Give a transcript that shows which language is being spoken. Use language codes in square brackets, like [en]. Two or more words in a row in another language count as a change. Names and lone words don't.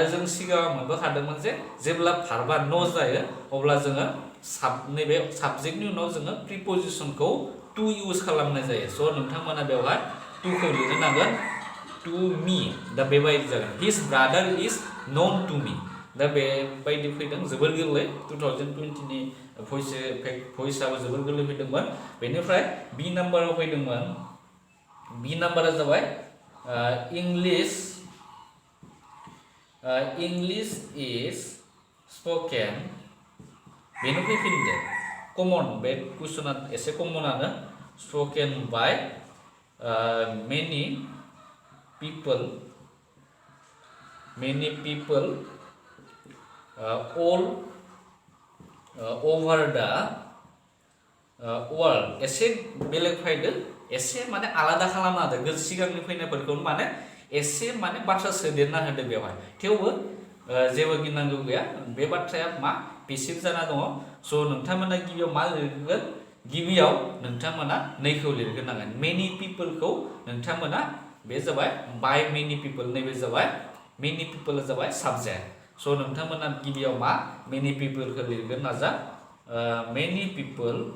[brx] जों सिगाङाव मोनबोखादोंमोन जे जेब्ला भार्बा न जायो अब्ला जोङो नैबे साबजेक्टनि उनाव जोङो प्रिपजिशनखौ [en] to use [brx] खालामनाय जायो स' नोंथांमोना बेवहाय टुखौ लिरनो नांगोन [en] to me [brx] दा बेबायदि जागोन [en] his brother is known to me [brx] दा बेबायदि फैदों जोबोर गोरलै 2020 नि भइसआबो जोबोर गोरलै फैदोंमोन बेनिफ्राय बि नाम्बाराव फैदोंमोन बि नाम्बारा जाबाय [en] English is spoken [brx] बेनो फैफिनदो कमन बे कुइसना एसे कमनानो [en] spoken by many people all over the world [brx] एसे बेलेग फैदो एसे माने आलादा खालामना होदो सिगांनि फैनायफोरखौ माने एसे माने बाथ्रा सोदेरना होदो बेवहाय थेवबो जेबो गिनांगौ गैया बे बाथ्राया मा पेसिभ जाना दङ स' नोंथांमोना गिबियाव मा लिरगोन गिबियाव नोंथांमोना नैखौ लिरग्रोनांगोन [en] many people [brx] नोंथांमोना बे जाबाय [en] by many people [brx] नैबे जाबाय [en] many people [brx] जाबाय साबजेक्ट स' नोंथांमोना गिबियाव मा [en] many people [brx] लिरगोन नाजा [en] many people